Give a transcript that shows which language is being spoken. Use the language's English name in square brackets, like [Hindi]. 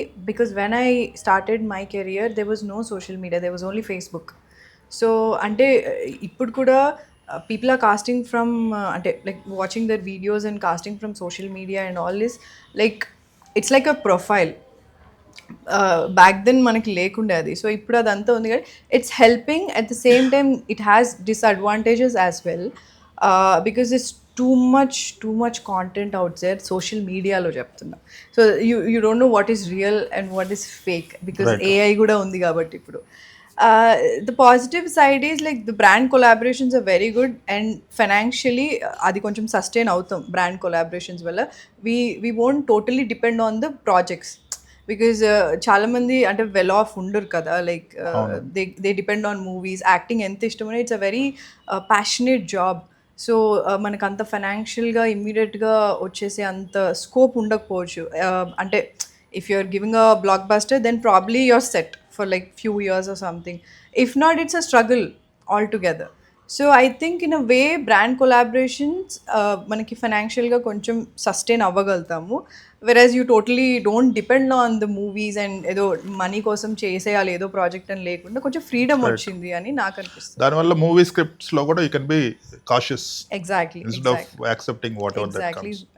[English] Because when I started my career there was no social media, there was only Facebook. So అంటే ఇప్పుడు కూడా people are casting from అంటే like watching their videos and casting from social media and all this, like it's like a profile. Back then [Telugu] మనకి లేకుండే అది. [English] so [Telugu] ఇప్పుడు అదంతా ఉంది కానీ [English] It's helping at the same time it has disadvantages as well because it's too much content out there social మీడియాలో చెప్తున్నా. So you don't know what is real and what is fake because AI [Telugu] కూడా ఉంది కాబట్టి ఇప్పుడు. [English] The positive side is like the brand collaborations are very good and financially [Telugu] అది కొంచెం sustain అవుతాం brand collaborations వల్ల. [English] we won't totally depend on the projects because [Telugu] చాలా మంది అంటే వెల్ ఆఫ్ ఉండరు కదా, [English] Like they depend on movies. [Telugu] Acting ఎంత ఇష్టమో [English] It's a very passionate job. [Telugu] So మనకు అంత ఫైనాన్షియల్గా ఇమ్మీడియట్గా వచ్చేసే అంత స్కోప్ ఉండకపోవచ్చు. [English] అంటే if you're giving a blockbuster then probably you're set for like few years or something. If not, it's a struggle altogether. So I think in a way brand collaborations [Telugu] manaki financial ga koncham sustain avvagaltamu, [English] whereas you totally don't depend on the movies and [Telugu] edo money kosam cheseyali edo project అని లేకుండా కొంచెం freedom వచ్చింది అని నాకు అనిపిస్తుంది. దానివల్ల movie scripts లో కూడా [English] You can be cautious exactly instead of accepting whatever that comes.